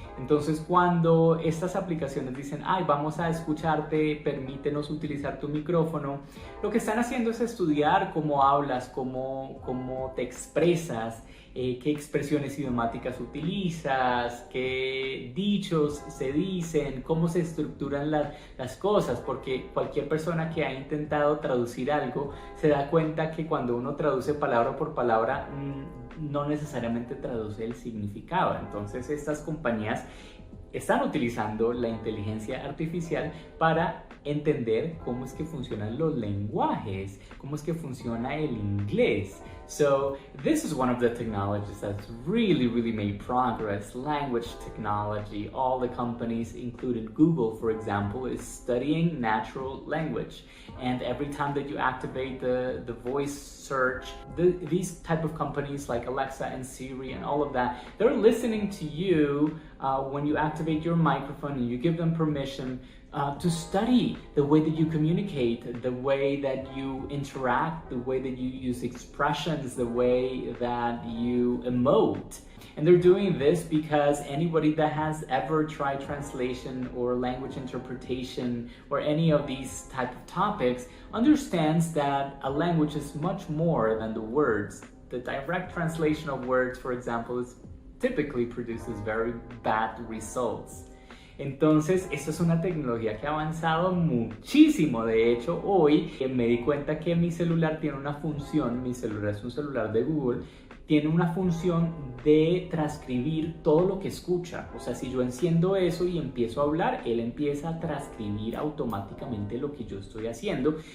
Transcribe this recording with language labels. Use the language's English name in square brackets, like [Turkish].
[Spanish] Entonces, cuando estas aplicaciones dicen, ay, vamos a escucharte, permítenos utilizar tu micrófono, lo que están haciendo es estudiar cómo hablas, cómo te expresas, qué expresiones idiomáticas utilizas, qué dichos se dicen, cómo se estructuran las cosas, porque cualquier persona que ha intentado traducir algo se da cuenta que cuando uno traduce palabra por palabra, no necesariamente traduce el significado. Entonces estas compañías están utilizando la inteligencia artificial para entender cómo es que funcionan los lenguajes, cómo es que funciona el inglés. [English] So this is one of the technologies that's really made progress. Language technology, all the companies, including Google, for example, is studying natural language. And every time that you activate the voice search, these type of companies like Alexa and Siri and all of that, they're listening to you when you activate your microphone and you give them permission to study the way that you communicate, the way that you interact, the way that you use expressions, the way that you emote. And they're doing this because anybody that has ever tried translation or language interpretation or any of these type of topics understands that a language is much more than the words. The direct translation of words, for example, typically produces very bad results. [Spanish] Entonces, esto es una tecnología que ha avanzado muchísimo. De hecho, hoy me di cuenta que mi celular tiene una función, mi celular es un celular de Google, tiene una función de transcribir todo lo que escucha. O sea, si yo enciendo eso y empiezo a hablar, él empieza a transcribir automáticamente lo que yo estoy haciendo.